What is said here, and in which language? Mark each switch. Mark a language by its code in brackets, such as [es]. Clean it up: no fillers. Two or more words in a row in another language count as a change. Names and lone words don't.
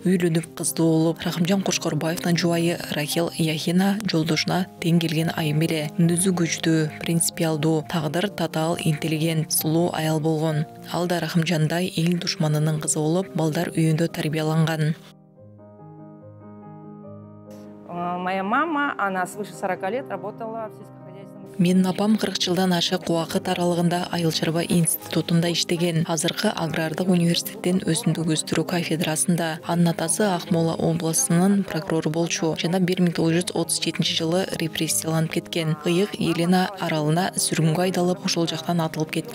[ky] Үйлөнүп кыздуу болуп, Рахымжан Кошкорбаевдин жубайы Рахил Яхина жолдошуна тең келген айым эле. Мүнөзү күчтүү, принципиалдуу, тагдыр татаал, интеллигент, сулуу аял болгон. Ал да Рахымжандай эл душманынын кызы болуп, балдар үйүндө тарбияланган. [ru] Моя мама, она свыше 40 лет работала в сельскохозяйственном... [ky] Менин апам 40 жылдан ашык убакыт аралыгында Айыл чарба институтунда иштеген. Азыркы агрардык университеттин өсүмдүк өстүрүү кафедрасында. Анын атасы Акмола областынын прокурору болчу. Жана 1937 жылы репрессияланып кеткен. Ыйык Елена аралына сүргүнгө айдалып, ошол жактан атылып кеткен.